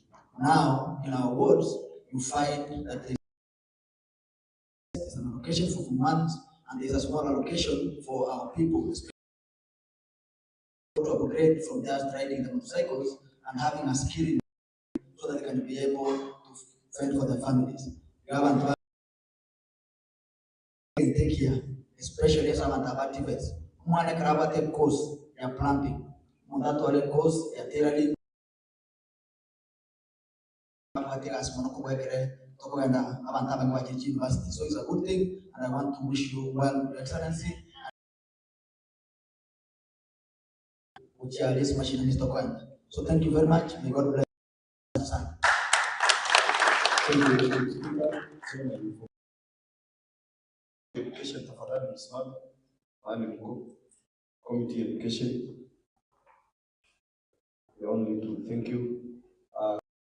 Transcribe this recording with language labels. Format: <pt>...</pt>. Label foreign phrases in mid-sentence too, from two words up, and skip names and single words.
<en>Now, in our wards, you find that there is an allocation for months, and there is a small allocation for our people, to upgrade from just riding the motorcycles and having a skill so that they can be able to fend for their families. We have to take here, especially some activities.</en> <sw>Mwana karaba</sw> <en>take course</en> <sw>ya plumbing, mwana tole course ya tailoring.</sw> <en>University. So it's a good thing, and I want to wish you well, Your Excellency. So thank you very much. May God bless you.</en> <sw>Education tafadhali msimame. Pale mko</sw> <en>Committee Education. We all need to thank you.</en>